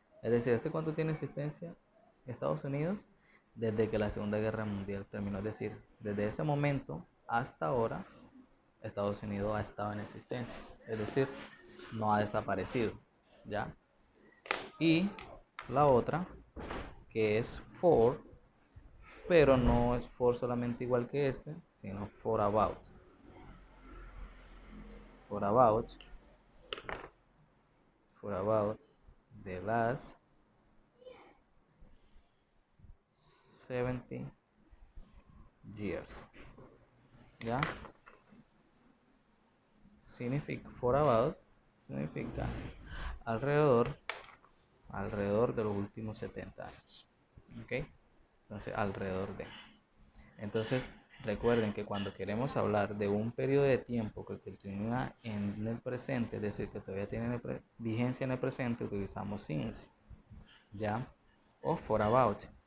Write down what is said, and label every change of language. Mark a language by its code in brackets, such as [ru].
[es] Es decir, ¿hace cuánto tiene existencia Estados Unidos? Desde que la Segunda Guerra Mundial terminó. Es decir, desde ese momento hasta ahora, Estados Unidos ha estado en existencia. Es decir, no ha desaparecido. ¿Ya? Y la otra, que es for, pero no es for solamente igual que este, sino for about. [en] For about the last 70 years. [es] ¿Ya? Significa, for about significa alrededor de los últimos 70 años. ¿Ok? Entonces, alrededor de. Entonces, recuerden que cuando queremos hablar de un periodo de tiempo que continúa en el presente, es decir, que todavía tiene vigencia en el presente, utilizamos since, ¿ya? O for about.